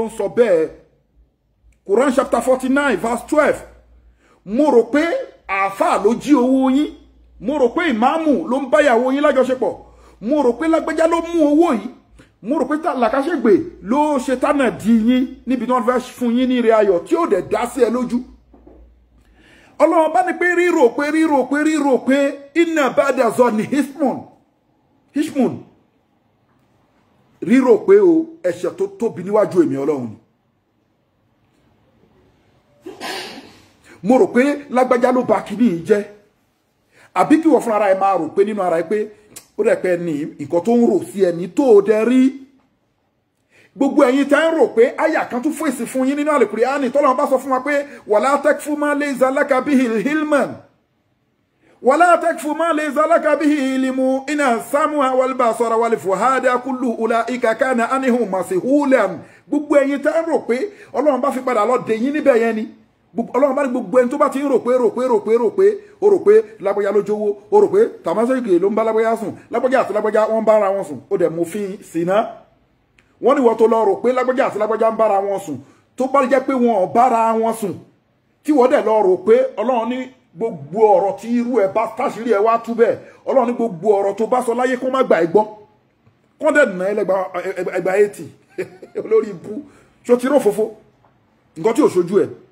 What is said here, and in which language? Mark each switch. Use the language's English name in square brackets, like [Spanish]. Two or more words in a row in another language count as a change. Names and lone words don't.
[Yoruba] ń sọ bẹ́ẹ̀ Quran [English] chapter 49 verse 12 [Yoruba] mo rò pé àáfàá ló jí owó yín mo rò pé ìmáàmù ló ń bá ìyàwó yín lájọṣepọ̀ mo rò pé lágbájá ló mú owó yìí mo rò pé làkàṣègbè ló ṣe tánà di yín níbi tí wọ́n fẹ́ fún yín ní ire ayọ̀ tí ó dẹ̀ dá sí ẹ lójú ọlọ́run bá ní pé rírò pé [Arabic] إن بعض الظن إثم [Yoruba] rírò pé o ẹ̀ṣẹ̀ tó tóbi níwájú èmi ọlọ́run ni mo rò pé lágbájá ló ba kíní yìí jẹ́ àbí kí wọ́n fún ara ẹ máa rò pé nínú ara ẹ pé ó dẹ̀ pé ní nǹkan tó ń rò sí ẹni tó o dẹ̀ rí gbogbo ẹ̀yin tẹ́ ń rò pé àyà kan tún fèsì fún yín nínú Al-Qur'ani tọ́lọ́run bá sọ fún wa pé [Arabic] ولا تقف ما ليس لك به علم ولا تقف ما ليس لك به علم إن السمع والبصر والفؤاد كل أولئك كان عنه مسؤولا [Yoruba] gbogbo ẹ̀yin tẹ́ ń rò pé ọlọ́run bá fi padà lọ dè yín níbẹ̀ yẹn ni ọlọ́run bá ní gbogbo ẹni tó bá ti ń rò pé ó rò pé lágbájá ló jówó ó rò pé tàmásẹ́kì ló ń bá lágbájá sùn lágbájá àti lágbájá wọ́n ń bára wọn sùn ó dẹ̀ mú fi sínà wọ́n ní wọ́n tó lọ rò pé lágbájá àti lágbájá ń bára wọn sùn tó bá jẹ́ pé wọn ò bára wọn sùn tí wọ́n dẹ̀ lọ rò pé ọlọ́run ní gbogbo ọ̀rọ̀ tí irú ẹ̀ bá táṣírí ẹ̀ wá tú bẹ́ẹ̀ ọlọ́run ní gbogbo ọ̀rọ̀ tó bá sọ láyé kó má gbà ẹ́ gbọ́ kó dẹ̀ nà ẹgbà 80 olórí ibú ṣó ti rò fòfó nǹkan tí ò ṣojú ẹ̀